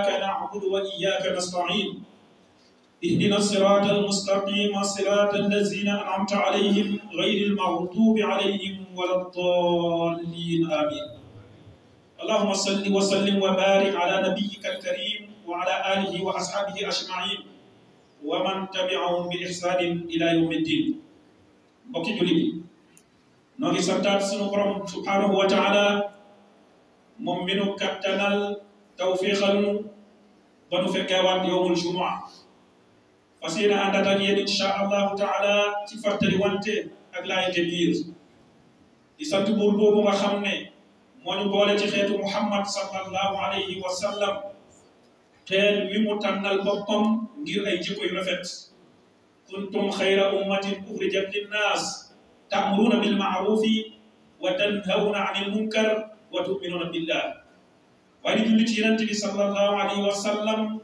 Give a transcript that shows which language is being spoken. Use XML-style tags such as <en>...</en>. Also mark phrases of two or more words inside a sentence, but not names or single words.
<ar>نعبد وإياك نستعين اهدنا الصراط المستقيم صراط الذين أنعمت عليهم غير المغضوب عليهم ولا الضالين آمين اللهم صل وسلم وبارك على نبيك الكريم وعلى آله وأصحابه أجمعين ومن تبعهم بإحسان إلى يوم الدين</ar> <wo>mbokki jullit yi noo ngi santaat sunu borom</wo> <ar>سبحانه وتعالى</ar> <wo>moom mi nu kattanal tawfiixal nu ba nu fekkeewaat</wo> <ar>يوم الجمعة</ar> <wo>fas yéene àndaat ak yéen</wo> <ar>إن شاء الله تعالى</ar> <wo>ci fàttali wante ak laayante biir di sant buur boobu nga xam ne moo ñu boole ci xeetu muhammad</wo> <ar>صلى الله عليه وسلم</ar> <wo>xeet wi mu tànnal boppam ngir ay jikko yu rafet</wo> <ar>كنتم خير أمة أخرجت للناس تأمرون بالمعروف وتنهون عن المنكر وتؤمنون بالله</ar> <wo>waaye di julli ci yonent bi</wo> <ar>صلى الله عليه وسلم</ar>